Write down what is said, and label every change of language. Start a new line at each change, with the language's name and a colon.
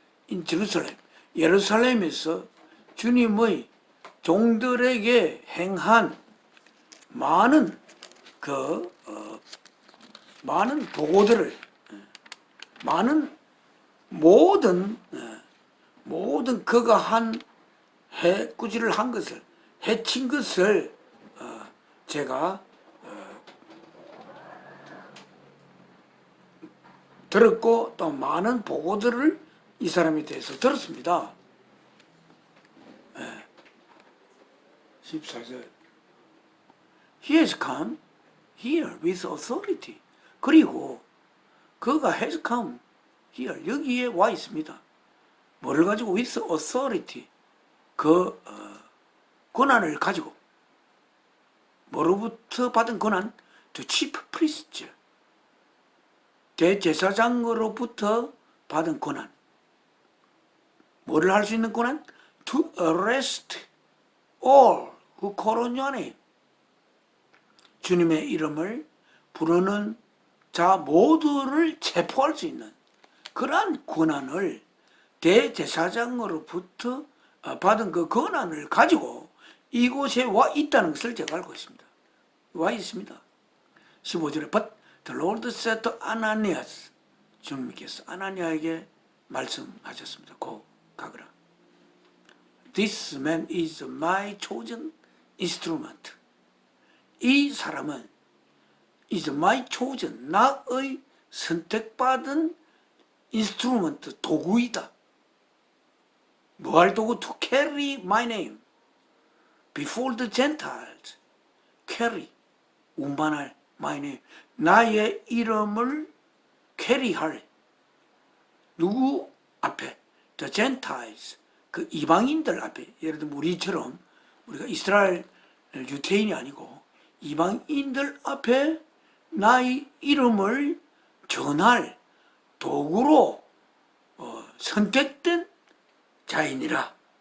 English: In Jerusalem,
Korean: 예루살렘에서 주님의 종들에게 행한 많은 많은 보고들을, 많은 모든 그가 한 해꾸지를 한 것을, 해친 것을 제가 들었고 또 많은 보고들을 이 사람에 대해서 들었습니다.
English: 14절 He has come here with authority.
Korean: 그리고 그가
English: has come here
Korean: 여기에 와 있습니다. 뭐를 가지고
English: with authority
Korean: 그 권한을 가지고 뭐로부터 받은 권한?
English: The chief priest
Korean: 대제사장으로부터 받은 권한. 뭐를 할 수 있는 권한?
English: To arrest all who call on your name.
Korean: 주님의 이름을 부르는 자 모두를 체포할 수 있는 그러한 권한을 대제사장으로부터 받은 그 권한을 가지고 이곳에 와 있다는 것을 제가 알고 있습니다. 와 있습니다.
English: 15절에 But the Lord said to Ananias
Korean: 주님께서 아나니아에게 말씀하셨습니다. 고 가거라.
English: This man is my chosen instrument.
Korean: 이 사람은
English: is my chosen,
Korean: 나의 선택받은 instrument, 도구이다. 뭐 할 도구?
English: To carry my name before the Gentiles. carry,
Korean: 운반할
English: my name.
Korean: 나의 이름을 캐리할 누구 앞에?
English: The Gentiles.
Korean: 그 이방인들 앞에. 예를 들면 우리처럼 우리가 이스라엘 유태인이 아니고 이방인들 앞에 나의 이름을 전할 도구로 선택된 자이니라.